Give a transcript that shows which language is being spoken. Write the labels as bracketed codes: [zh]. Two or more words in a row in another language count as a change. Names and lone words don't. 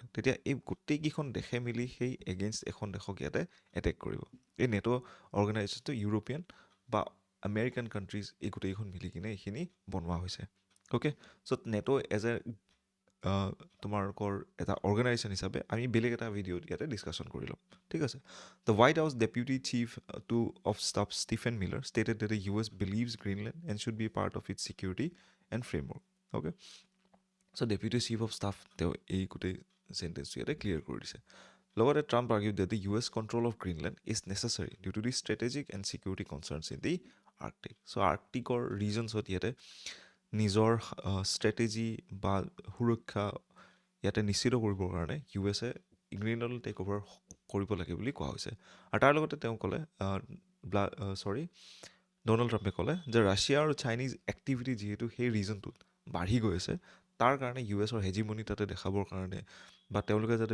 [as] তেতিয়া এই গোটেইকেইখন দেশে মিলি সেই এগেইনষ্ট এখন দেশক ইয়াতে এটেক কৰিব এই নেটো অৰ্গেনাইজেশ্যনটো ইউৰোপিয়ান বা [en] American countries [as] এই গোটেইকেইখন মিলি কিনে এইখিনি বনোৱা হৈছে [en] okay so NATO as a [as] তোমালোকৰ এটা অৰ্গেনাইজেশ্যন হিচাপে আমি বেলেগ এটা ভিডিঅ'ত ইয়াতে ডিছকাশ্যন কৰি ল'ম ঠিক আছে [en] the White House deputy chief of staff Stephen Miller stated that the US believes Greenland and should be a part of its security and framework. Okay? So Deputy Chief of Staff [as] তেওঁ এই গোটেই চেণ্টেন্সটো ইয়াতে ক্লিয়াৰ কৰি দিছে লগতে ট্ৰাম্প [en] argued that the US control of Greenland is necessary due to the strategic and security concerns in the Arctic. [as] So আৰ্কটিকৰ ৰিজনছত ইয়াতে নিজৰ ষ্ট্ৰেটেজি বা সুৰক্ষা ইয়াতে নিশ্চিত কৰিবৰ কাৰণে US গ্ৰীণলেণ্ড [en] take over [as] কৰিব লাগে বুলি কোৱা হৈছে আৰু তাৰ লগতে তেওঁ ক'লে ডনাল্ড ট্ৰাম্পে ক'লে যে ৰাছিয়া আৰু [en] Chinese activity [as] যিহেতু সেই ৰিজনটোত বাঢ়ি গৈ আছে তাৰ কাৰণে US হেজিমনি তাতে দেখাবৰ কাৰণে বা তেওঁলোকে যাতে